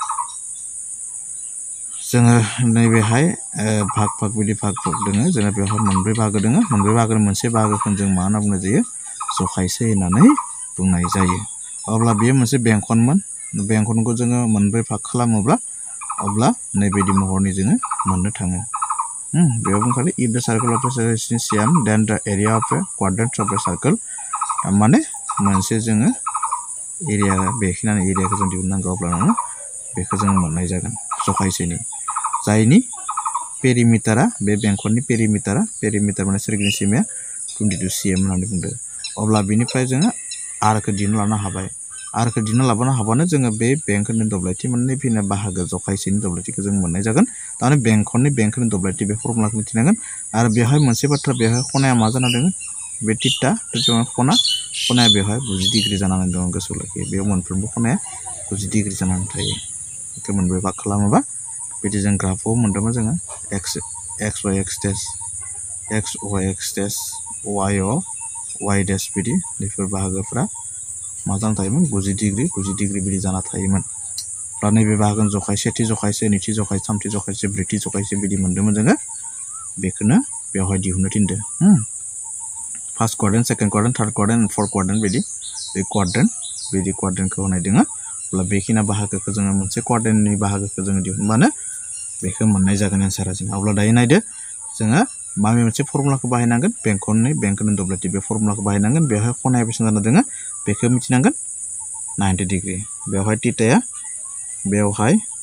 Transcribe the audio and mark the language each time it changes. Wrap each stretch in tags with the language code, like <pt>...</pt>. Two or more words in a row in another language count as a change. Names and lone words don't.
<brx>नैबेहाय भाग बिदि भाग दोङो जोङो बेवहाय मोनब्रै बाहागो दोङो मोनब्रै बाहागोनि मोनसे बाहागोखौ जों मा होनना बुंनाय जायो जखायसे होननानै बुंनाय जायो अब्ला बेयो मोनसे बेंखनमोन बेंखनखौ जोङो मोनब्रै भाग खालामोब्ला अब्ला नैबायदि महरनि जोङो मोननो थाङो बेयाव बुंखादों</brx> <en>if the circle of a cm then the area of a quadrant of a circle</en> <brx>माने मोनसे जोङो एरिया बेखिनि एरियाखौ जों दिहुननांगौ अब्लानो बेखौ जों मोननाय जागोन जखायसेनि जायनि पेरिमिटारा बे बेंखननि पेरिमिटारा माने सोरगिदिं सिमाया 22 cm होननानै बुंदों अब्ला बेनिफ्राय जोङो r खौ दिहुनना लानो हाबाय r खौ दिहुनना लाबोनो हाबानो जोङो बे बेंखननि दब्लायथि मोननै फिना बाहागो जखायसेनि दब्लायथिखौ जों मोननाय जागोन तारमाने बेंखननि दब्लायथि बे फर्मुलाखौ मिथिनांगोन आरो बेवहाय मोनसे बाथ्रा बेवहाय खनाया मा जाना दङ बे थीटा खनाया बेवहाय 90 डिग्री जानानै दङ गोसोआव लाखियो बेयाव मोनफ्रोमबो खनाया 90 डिग्री जानानै थायो बेखौ मोनब्रै भाग खालामोबा बिदि जों ग्राफआव मोनदोंमोन जोङो x y x dash x y x dash y o y dash बिदि बेफोर बाहागोफ्रा मा जाना थायोमोन 90 डिग्री बिदि जाना थायोमोन दा नैबे बाहागोनि जखाय सेथि जखायसे नैथि जखायसे थामथि जखायसे ब्रैथि जखायसे बिदि मोनदोंमोन जोङो बेखौनो बेवहाय दिहुननो थिनदों</brx> <en>first quadrant second quadrant third quadrant fourth quadrant</en> <brx>बिदि बे क्वाड्रेन्टखौ होनाय दोङो अब्ला बेखिनि बाहागोखौ जोङो मोनसे क्वाड्रेन्टनि बाहागोखौ जोङो दिहुनबानो बेखौ मोननाय जागोन एन्सारा जों अब्ला दायो नायदो जोङो माबे मोनसे फर्मुलाखौ बाहायनांगोन बेंखननि बेंखननि दब्लायथि बे फर्मुलाखौ बाहायनांगोन बेवहाय खनाया बेसेबां जाना दोङो बेखौ मिथिनांगोन 90 डिग्री बेवहाय थिटाया बेवहाय</brx>